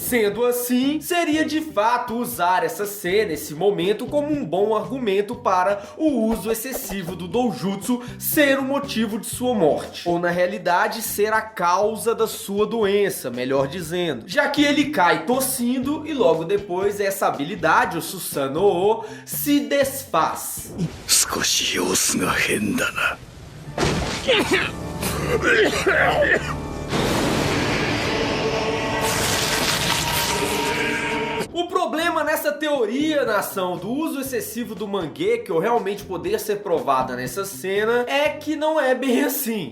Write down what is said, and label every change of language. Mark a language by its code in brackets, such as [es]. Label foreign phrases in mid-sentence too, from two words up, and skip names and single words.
[pt] Sendo assim, seria de fato usar essa cena, esse momento, como um bom argumento para o uso excessivo do doujutsu ser o motivo de sua morte. Ou na realidade, ser a causa da sua doença, melhor dizendo. Já que ele cai tossindo e logo depois essa habilidade, o Susanoo, se desfaz. [ja] 少し様子が変だな。 [pt] O problema nessa teoria, nação, do uso excessivo do Mangekyo realmente poder ser provada nessa cena é que não é bem assim.